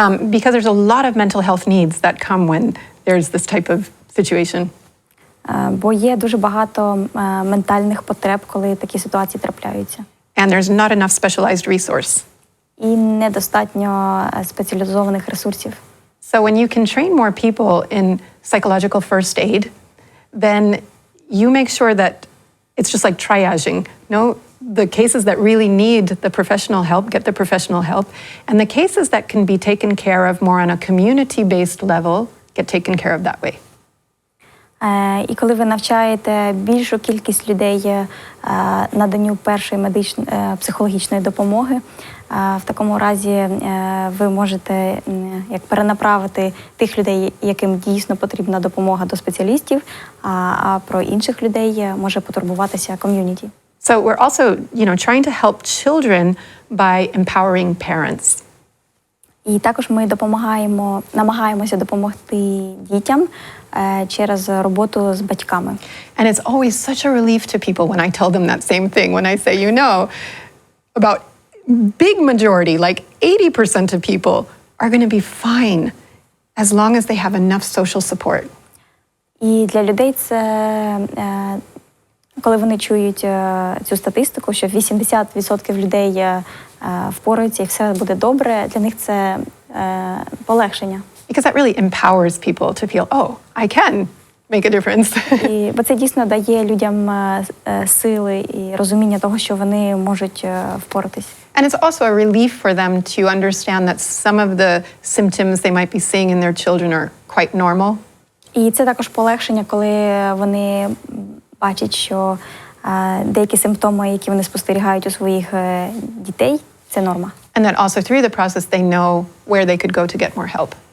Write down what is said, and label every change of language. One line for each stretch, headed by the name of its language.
English: Because there's a lot of mental health needs that come when there's this type of situation.
Ukrainian: Бо є дуже багато ментальних потреб, коли такі ситуації трапляються.
English: And there's not enough specialized resource.
Ukrainian: І недостатньо спеціалізованих ресурсів.
English: So when you can train more people in psychological first aid, then you make sure that it's just like triaging. No, the cases that really need the professional help get the professional help, and the cases that can be taken care of more on a community-based level get taken care of that way.
Ukrainian: І коли ви навчаєте більшу кількість людей наданню першої психологічної допомоги, в такому разі ви можете як перенаправити тих людей, яким дійсно потрібна допомога, до спеціалістів, а про інших людей може потурбуватися ком'юніті.
English: So we're also, trying to help children by empowering parents.
Ukrainian: І також ми намагаємося допомогти дітям через роботу з батьками.
English: And it's always such a relief to people when I tell them that same thing, when I say, about big majority, like 80% of people are going to be fine as long as they have enough social support.
Ukrainian: І для людей це, коли вони чують цю статистику, що 80% людей впораються і все буде добре, для них це полегшення.
English: Because that really empowers people to feel, oh, I can make a difference.
Ukrainian: Бо це дійсно дає людям сили і розуміння того, що вони можуть впоратись.
English: And it's also a relief for them to understand that some of the symptoms they might be seeing in their children are quite normal.
Ukrainian: І це також полегшення, коли вони бачать, що деякі симптоми, які вони спостерігають у своїх дітей, це норма.
English: And that also through the process they know where they could go to get more help.